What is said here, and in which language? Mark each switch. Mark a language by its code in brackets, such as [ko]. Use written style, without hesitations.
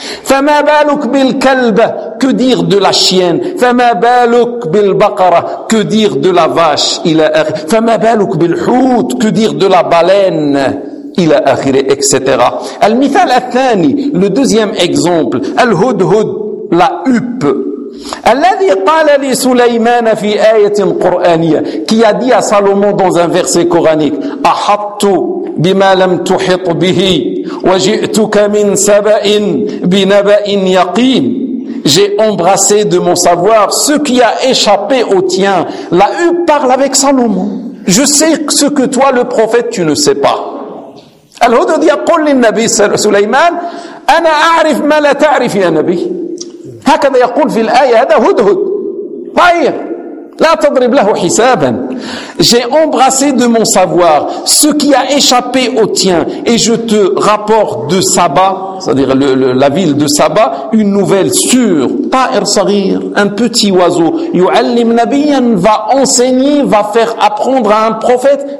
[ar] فما بالك بالكلب, [fr] que dire de la chienne? [ar] فما بالك بالبقرة, [fr] que dire de la vache? [ar] إلى آخر. فما بالك بالحوت, [fr] que dire de la baleine? [ar] إلى آخر, etc. المثال الثاني, [fr] le deuxième exemple, الهدهد, la huppe. [ar] الذي قال لسليمان في آية قرآنية [fr] qui a dit à Salomon dans un verset coranique [ar] أحطت بما لم تحط به وجئتك من سبأ بنبأ يقين. [fr] J'ai embrassé de mon savoir ce qui a échappé au tien. La U parle avec Salomon. Je sais ce que toi, le prophète, tu ne sais pas. [ar] Al-Hudud dit, قل للنبي سليمان أنا أعرف ما لا تعرف يا نبي. هكذا يقول في الآية هذا هدهد. طيب لا تضرب له حسابا. [fr] J'ai embrassé de mon savoir ce qui a échappé au tien et je te rapporte de Saba, c'est-à-dire la ville de Saba, une nouvelle sûre. [ar] Ta'ir sagir, [fr] un petit oiseau. [ar] Yu'allim nabiyan, [fr] va enseigner, va faire apprendre à un prophète.